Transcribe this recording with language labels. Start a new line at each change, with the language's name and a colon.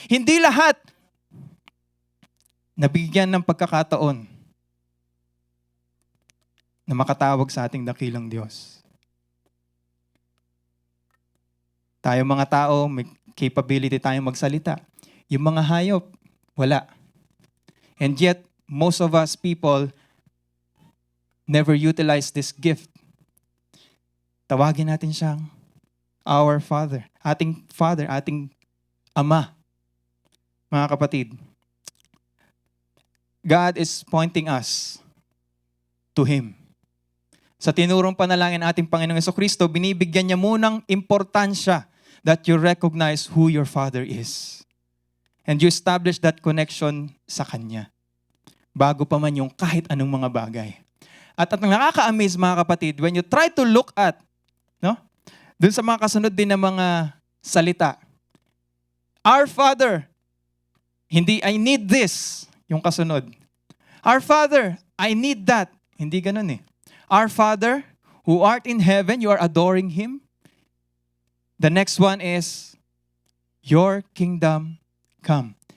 Filipino: Hindi lahat nabigyan ng pagkakataon na makatawag sa ating dakilang Diyos. Tayo mga tao, may capability tayong magsalita. Yung mga hayop, wala.
English: And yet, most of us people never utilize this gift.
Filipino: Tawagin natin siyang Our Father. Ating Father, ating Ama.
English: Mga kapatid, God is pointing us to Him.
Filipino: Sa tinurong panalangin ating Panginoong Hesukristo, binibigyan niya munang importansya
English: that you recognize who your Father is. And you establish that connection
Filipino: sa Kanya. Bago pa man yung kahit anong mga bagay. At ang nakaka-amaze mga kapatid,
English: when you try to look at, no?
Filipino: Dun sa mga kasunod din na mga salita.
English: Our Father, hindi I need this, yung kasunod. Our Father, I need that.
Filipino: Hindi ganun eh.
English: Our Father, who art in heaven, you are adoring Him. The next one is, your kingdom come.